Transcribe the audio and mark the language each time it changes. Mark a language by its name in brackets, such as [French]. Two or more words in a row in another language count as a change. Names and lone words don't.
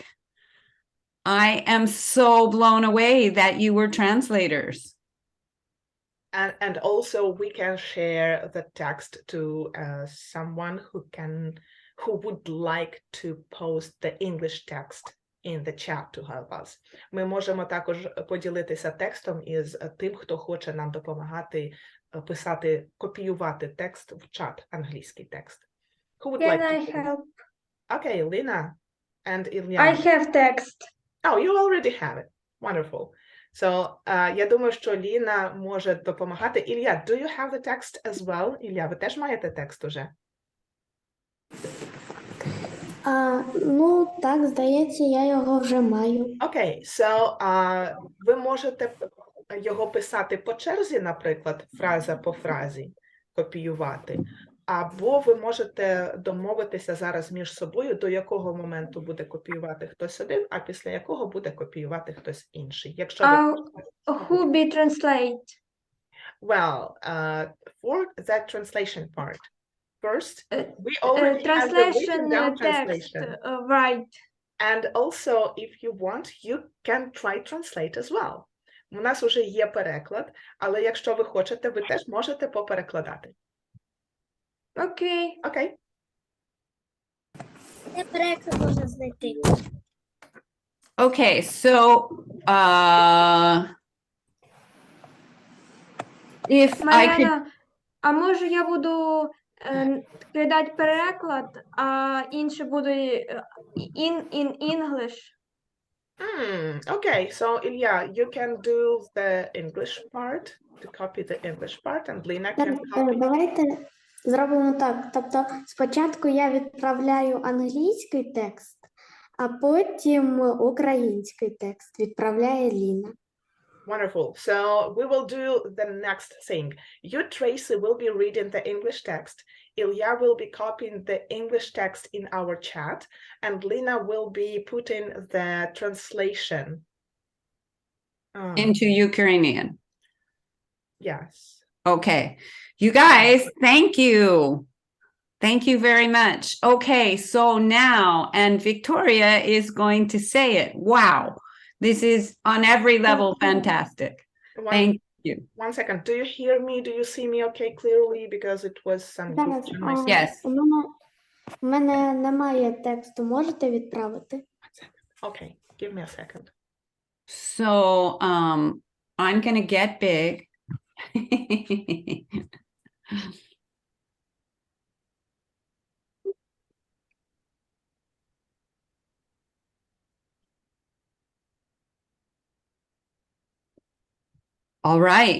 [English] I am so blown away that you were translators. And also we can share the text to someone who would like to post the English text in the chat to help us. [Ukrainian] Ми можемо також поділитися текстом із тим, хто хоче нам допомагати писати, копіювати текст в чат, англійський текст. [English] Who would Can like I to? help? Okay, Lina and Illya. I have text. Oh, you already have it. Wonderful. So, [Ukrainian] я думаю, що Ліна може допомагати. Ілля, [English] do you have the text as well? [Ukrainian] Ілля, ви теж маєте текст уже? Ну, так, здається, я його вже маю. Окей, so, ви можете його писати по черзі, наприклад, фраза по фразі, копіювати, або ви можете домовитися зараз між собою, до якого моменту буде копіювати хтось один, а після якого буде копіювати хтось інший. Якщо [English] Who be translate? Well, for that translation part, first, we already have the written down Text, translation. right. And also, if you want, you can try translate as well. [Ukrainian] У нас уже є переклад, але якщо ви хочете, ви теж можете поперекладати. Окей. Окей. Де переклад можна знайти? [English] Okay, so if I could, [Ukrainian] Мар'яна, а може я буду кидати переклад, а інше буде [English] in English? Okay, so Ilya, you can do the English part, to copy the English part, and Lina can copy. [Ukrainian] Давайте зробимо так. Тобто спочатку я відправляю англійський текст, а потім український текст відправляє Ліна. [English] Wonderful. So we will do the next thing. You, Tracy, will be reading the English text. Ilya will be copying the English text in our chat, and Lina will be putting the translation into Ukrainian. Yes. Okay, you guys, thank you. Thank you very much. Okay, so now, and Viktoriia is going to say it. Wow, this is on every level fantastic. Thank you. One second. Do you hear me? Do you see me okay clearly? Because it was some glitch on my side. Yes. [Ukrainian] У мене немає тексту. Можете відправити? [English] Okay, give me a second. So I'm gonna get big. All right.